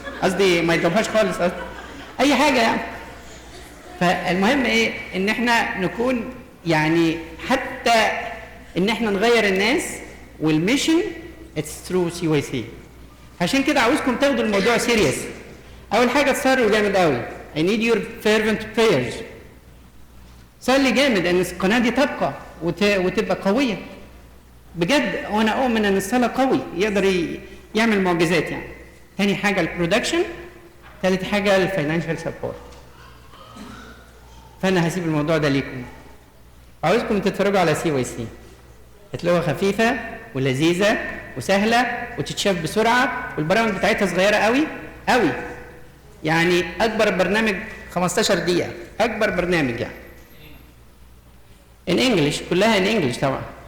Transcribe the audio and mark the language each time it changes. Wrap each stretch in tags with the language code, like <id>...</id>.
<ar>قصدي ما يضربهاش خالص، قصدي اي حاجه يعني. فالمهم ايه؟ ان احنا نكون يعني حتى ان احنا نغير الناس والميشن اتس ثرو سي واي سي. عشان كده عاوزكم تاخدوا الموضوع سيريس. اول حاجه تصلوا جامد قوي.</ar> <en>I need your fervent prayers.</en> <ar>صلي جامد ان القناه دي تبقى وتبقى قويه بجد. وانا اؤمن ان الصلاه قوي يقدر يعمل معجزات يعني. تاني حاجه البرودكشن. ثالث حاجه الفاينانشال سبورت. فانا هسيب الموضوع ده ليكم. عاوزكم تتفرجوا على سي واي سي. هتلاقوها خفيفه ولذيذه وسهله وتتشاف بسرعه، والبرامج بتاعتها صغيره قوي قوي. يعني اكبر برنامج 15 دقيقه، اكبر برنامج يعني.</ar> <en>in English،</en> <ar>كلها</ar> <en>in English</en> <ar>طبعا.</ar>